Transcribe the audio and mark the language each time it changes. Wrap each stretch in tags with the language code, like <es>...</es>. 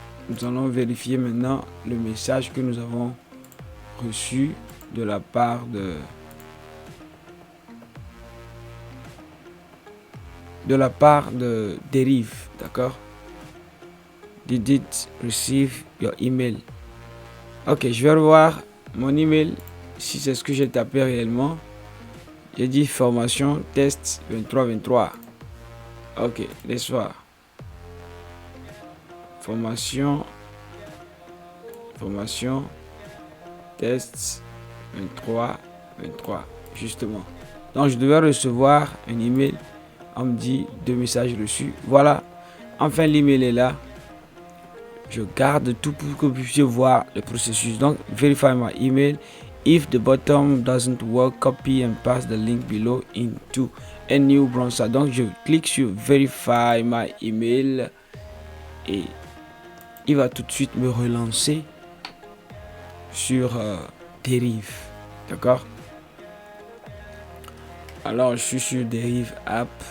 <fr>Nous allons vérifier maintenant le message que nous avons reçu de la part de Derive, d'accord?</fr> <en>Did it receive your email?</en> <fr>Ok, je vais revoir mon email si c'est ce que j'ai tapé réellement. J'ai dit formation test 23. Ok, laisse voir. Formation test 23 justement. Donc je devais recevoir un email. On me dit 2 messages reçus. Voilà, enfin l'email est là. Je garde tout pour que vous puissiez voir le processus. Donc</fr> <en>verify my email. If the bottom doesn't work, copy and paste the link below into a new browser.</en> <fr>Donc je clique sur</fr> <en>verify my email</en> <fr>et il va tout de suite me relancer sur Derive. D'accord? Alors, je suis sur Derive App.</fr>